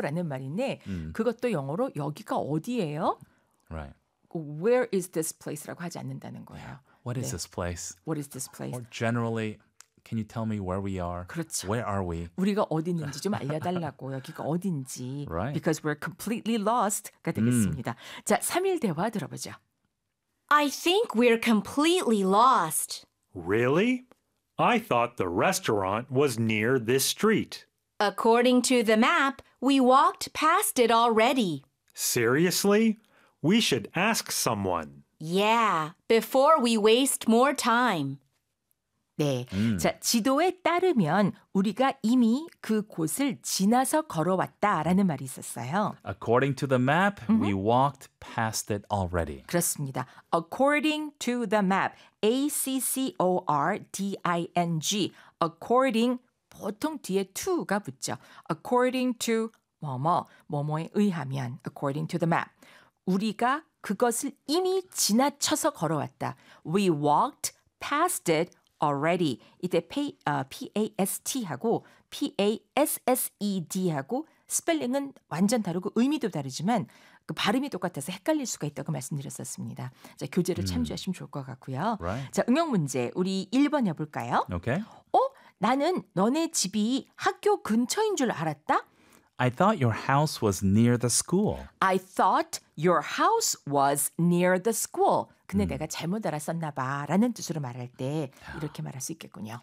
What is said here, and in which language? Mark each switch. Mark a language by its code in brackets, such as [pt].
[ko] 라는 말인데 그것도 영어로 여기가 어디예요? [en] Right. Where is this place? [ko] 라고 하지 않는다는 거예요. [en] Yeah. What is 네. this place? What is this place? Or generally, can you tell me where we are? [ko] 그렇죠. [en] Where are we? [ko] 우리가 어디 있는지 좀 알려달라고 여기가 어딘지. [en] Right. Because we're completely lost [ko] 가 되겠습니다. 자, 3일 대화 들어보죠. [en] I think we're completely lost. Really? I thought the restaurant was near this street. According to the map, we walked past it already. Seriously? We should ask someone. Yeah, before we waste more time. [ko] 네, 자, 지도에 따르면 우리가 이미 그곳을 지나서 걸어왔다라는 말이 있었어요. [en] According to the map, we walked past it already. [ko] 그렇습니다. [en] According to the map, A-C-C-O-R-D-I-N-G, according, [ko] 보통 뒤에 to가 붙죠. [en] According to [ko] 뭐뭐, 뭐뭐에 의하면, [en] according to the map, [ko] 우리가 그것을 이미 지나쳐서 걸어왔다. [en] We walked past it already [ko] 이때 past 하고 passed 하고 스펠링은 완전 다르고 의미도 다르지만 그 발음이 똑같아서 헷갈릴 수가 있다고 말씀드렸었습니다. 자, 교재를 참조하시면 좋을 것 같고요. [en] Right. [ko] 자, 응용 문제 우리 1번 해 볼까요? [en] Okay. [ko] 나는 너네 집이 학교 근처인 줄 알았다. [en] I thought your house was near the school. I thought your house was near the school. [ko] 근데 내가 잘못 알았었나 봐 라는 뜻으로 말할 때 이렇게 말할 수 있겠군요.